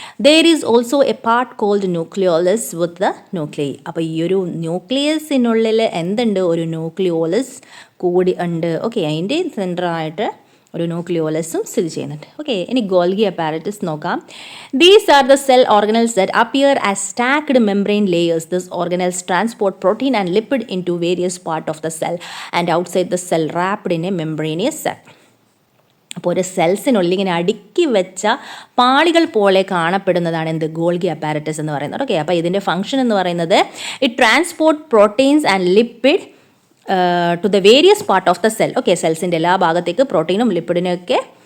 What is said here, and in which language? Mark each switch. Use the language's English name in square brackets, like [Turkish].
[English] There is also a part called nucleolus with the nuclei. [Malayalam] അപ്പോൾ ഈ ഒരു ന്യൂക്ലിയസിനുള്ളിൽ എന്തുണ്ട്? ഒരു ന്യൂക്ലിയോളസ് കൂടി ഉണ്ട്. ഓക്കെ. അതിൻ്റെ സെൻറ്ററായിട്ട് ഒരു ന്യൂക്ലിയോളസും സ്ഥിതി ചെയ്യുന്നുണ്ട്. ഓക്കെ. ഇനി ഗോൾഗി അപ്പാരറ്റസ് നോക്കാം. [English] These are the cell organelles that appear as stacked membrane layers. These organelles transport protein and lipid into various parts of the cell and outside the cell wrapped in a membranous sac. [Malayalam] അപ്പോൾ ഒരു സെൽസിനുള്ളിൽ ഇങ്ങനെ അടുക്കി വെച്ച പാളികൾ പോലെ കാണപ്പെടുന്നതാണ് എന്ത്? Golgi apparatus എന്ന് പറയുന്നത്. ഓക്കെ. അപ്പോൾ ഇതിൻ്റെ ഫംഗ്ഷൻ എന്ന് പറയുന്നത് [English] It transport proteins and lipid to the various part of the cell. [Malayalam] Okay. സെൽസിൻ്റെ എല്ലാ ഭാഗത്തേക്ക് പ്രോട്ടീനും ലിപ്പിഡിനൊക്കെ